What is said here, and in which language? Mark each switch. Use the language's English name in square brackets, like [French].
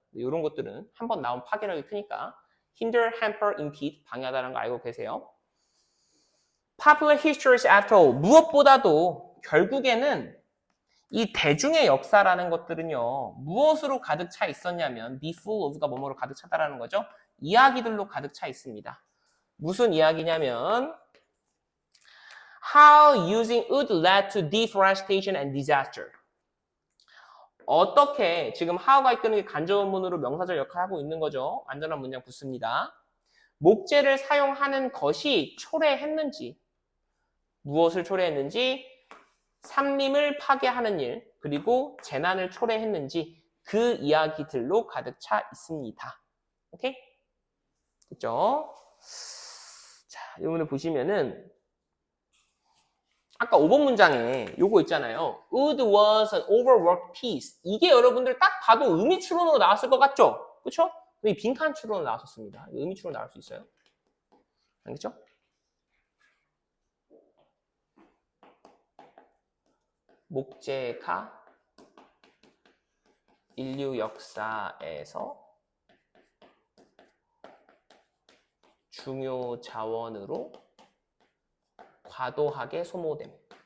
[Korean] 이런 것들은 한번 나온 파괴력이 크니까 [English] hinder, hamper, impede [Korean] 방해하다라는 거 알고 계세요. [English] Popular histories after all, [Korean] 무엇보다도 결국에는 이 대중의 역사라는 것들은요, 무엇으로 가득 차 있었냐면, [English] be full of [Korean] 가 뭐뭐로 가득 차다라는 거죠. 이야기들로 가득 차 있습니다. 무슨 이야기냐면, [English] how using wood led to deforestation and disaster. [Korean] 어떻게, 지금 how가 이끄는 게 간접문으로 명사절 역할을 하고 있는 거죠. 완전한 문장 붙습니다. 목재를 사용하는 것이 초래했는지, 무엇을 초래했는지, 산림을 파괴하는 일, 그리고 재난을 초래했는지 그 이야기들로 가득 차 있습니다. 오케이? 그죠? 자, 여러분들 보시면은 아까 5번 문장에 요거 있잖아요. [English] Wood was an overworked piece. [Korean] 이게 여러분들 딱 봐도 의미 추론으로 나왔을 것 같죠? 그쵸? 이 빈칸 추론으로 나왔었습니다. 의미 추론 나올 수 있어요. 알겠죠? 목재가 인류 역사에서 중요 자원으로 과도하게 소모됨.